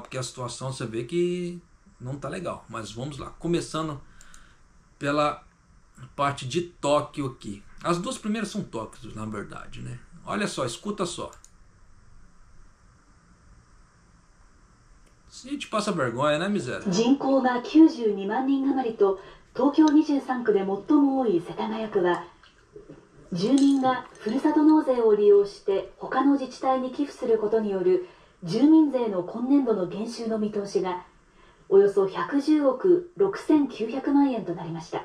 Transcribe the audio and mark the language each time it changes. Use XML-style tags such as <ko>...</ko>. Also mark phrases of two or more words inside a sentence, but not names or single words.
<pt>Porque a situação você vê que não tá legal. Mas vamos lá, começando pela parte de Tóquio aqui. As duas primeiras são Tóquios, na verdade, né? Olha só, escuta só. A gente passa vergonha, né, miséria?</pt> <ja>人口が92万人余りと東京23区で最も多い世田谷区は、住民がふるさと納税を利用して他の自治体に寄付することによる住民税の今年度の減収の見通しがおよそ110億6900万円となりました。</ja>